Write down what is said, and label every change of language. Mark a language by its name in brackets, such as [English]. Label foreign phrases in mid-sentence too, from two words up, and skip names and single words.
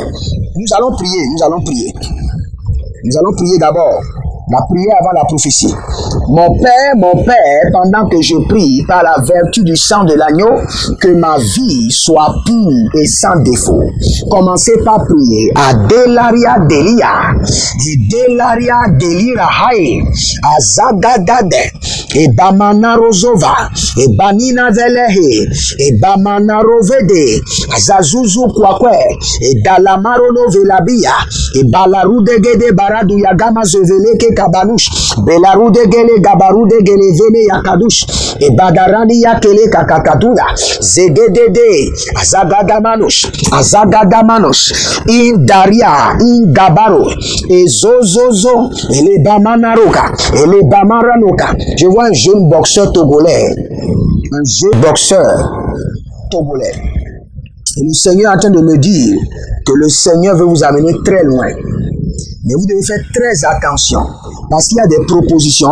[French] Nous allons prier. Nous allons prier d'abord. La prière avant la prophétie. Mon Père, pendant que je prie par la vertu du sang de l'agneau, que ma vie soit pure et sans défaut. Commencez par prier. Adelaria Delia, Delaria Delira Hae, Azagadade, et Bamana Rozova, et Banina Velehe, et Bamana Rovede, Azazuzu Kwakwe, et Dalamarono Velabia, et Balarudegede Baradu Yagama Zoveleke Kabanush, Belarude Gele Gabarude Gele Vene Yakadush, et Badarani Yakele Kakakatuda, Zegedede, Azagadamanush, in Daria, in Gabaro, et Zozozo, et les Bamanaroka, et les Bamaranoka. Je vois un jeune boxeur togolais, togolais. Et le Seigneur est en train de me dire que le Seigneur veut vous amener très loin. Mais vous devez faire très attention. Parce qu'il y a des propositions.